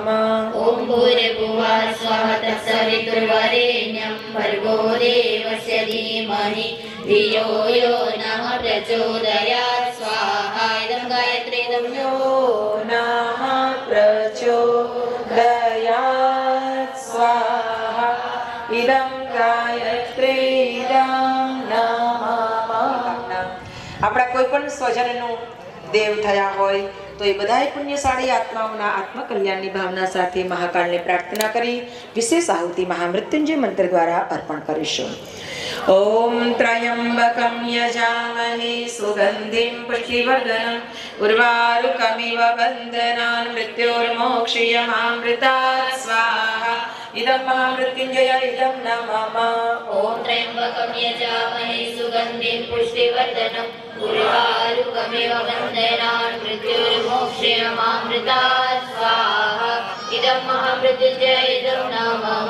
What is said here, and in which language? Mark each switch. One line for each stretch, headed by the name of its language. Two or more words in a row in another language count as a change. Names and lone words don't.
Sanskrit: ॐ भूर्भुवः स्वः तत्सवितुर्वरेण्यं भर्गो देवस्य धीमहि धियो यो नः प्रचोदयात् स्वाहा इदं गायत्री इदं यो नः प्रचोदयात् स्वाहा इदं गायत्री इदं न मम
Gujarati: આપણા કોઈ પણ સ્વજનનું દેવ થયા હોય તો એ બધાય પુણ્યશાળી આત્માઓના આત્મકલ્યાણની ભાવના સાથે મહાકાળને પ્રાર્થના કરી વિશેષ આહુતિ મહામૃત્યુંજય મંત્ર દ્વારા અર્પણ કરીશું.
Sanskrit: ॐ त्र्यम्बकं यजामहे सुगन्धिं पुष्टिवर्धनम् उर्वारुकमिव बन्धनान् मृत्योर्मोक्षयमामृतात् स्वाहा इदं महामृत्युञ्जय इदं न मम ॐ त्र्यम्बकं यजामहे सुगन्धिं पुष्टिवर्धनम् उर्वारुकमिव बन्धनान् मृत्युर्मोक्षयमामृतात् स्वाहा इदं महामृत्युञ्जय इदं न मम